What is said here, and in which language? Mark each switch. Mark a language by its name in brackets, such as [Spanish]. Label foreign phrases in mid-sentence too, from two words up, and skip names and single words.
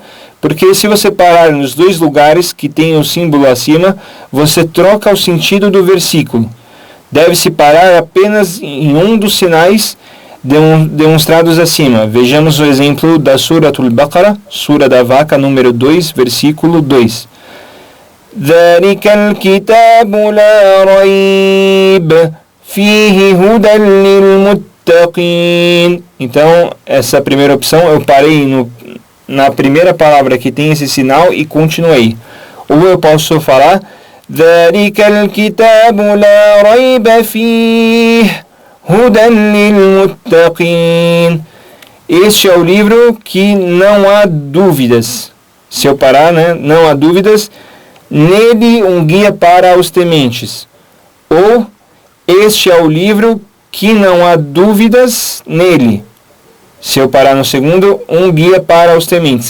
[Portuguese] Porque se você parar nos 2 lugares que tem o símbolo acima, você troca o sentido do versículo. Deve-se parar apenas em um dos sinais demonstrados acima. Vejamos o exemplo da Suratul Baqarah, Sura da Vaca, número 2, versículo 2. [Arabic] ذَلِكَ الْكِتَابُ لَا رَيْبَ فِيهِ هُدًى لِلْمُتَّقِينَ. [Portuguese] Então, essa primeira opção, eu parei na primeira palavra que tem esse sinal e continuei. Ou eu posso falar [Arabic] ذَلِكَ الْكِتَابُ لَا رَيْبَ فِيهِ هُدًى لِلْمُتَّقِينَ. [Portuguese] Este é o livro que não há dúvidas. Se eu parar, né? Não há dúvidas. Nele um guia para os tementes. Ou este é o livro que não há dúvidas nele. Se eu parar no segundo, um guia para os tementes.